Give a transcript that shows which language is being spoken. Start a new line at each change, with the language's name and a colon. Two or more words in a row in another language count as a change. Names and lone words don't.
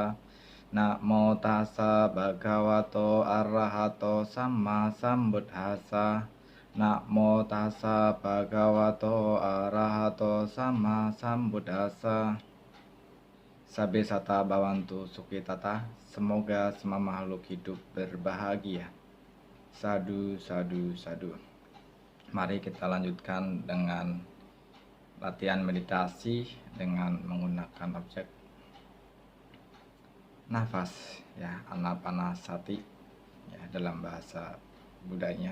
Pali: Namo tassa bhagavato arahato samma sambuddhassa. Namo tassa bhagavato arahato samma sambuddhassa. Sabe sata bawantu sukitata.
Indonesian: Semoga semua makhluk hidup berbahagia.
Pali: Sadu, sadu, sadu.
Indonesian: Mari kita lanjutkan dengan latihan meditasi dengan menggunakan objek nafas, ya, anapanasati, ya, dalam bahasa Buddhanya.